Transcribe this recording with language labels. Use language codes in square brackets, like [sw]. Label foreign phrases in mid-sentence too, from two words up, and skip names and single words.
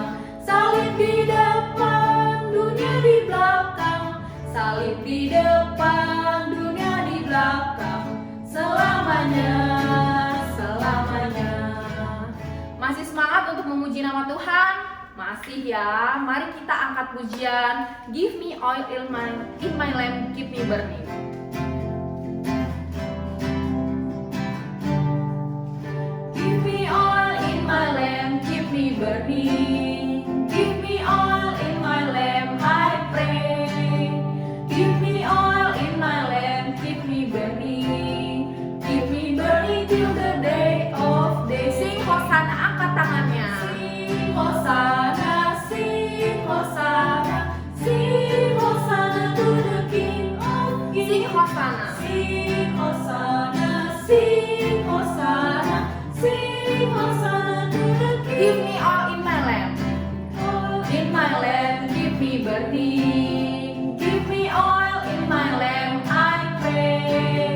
[id] Salib di depan, dunia di belakang. Salib di depan, dunia di belakang. Selamanya, selamanya. Masih semangat untuk memuji nama Tuhan? Masih ya. Mari kita angkat pujian [en] Give me oil in my lamp, keep me burning. Give me oil in my lamp, keep me burning. Give me oil in my lamp, I pray. Give me oil in my lamp, keep me burning. Keep me burning till the day of day. Sing Hosana, [id] angkat tangannya. [en] Sing Hosana, sing Hosana, sing Hosana to the King of Kings. Sing Hosana, sing Hosana, sing Hosana, sing Hosana to the King. Give me oil in my lamp, in my lamp, keep me burning. Give me oil in my lamp, I pray.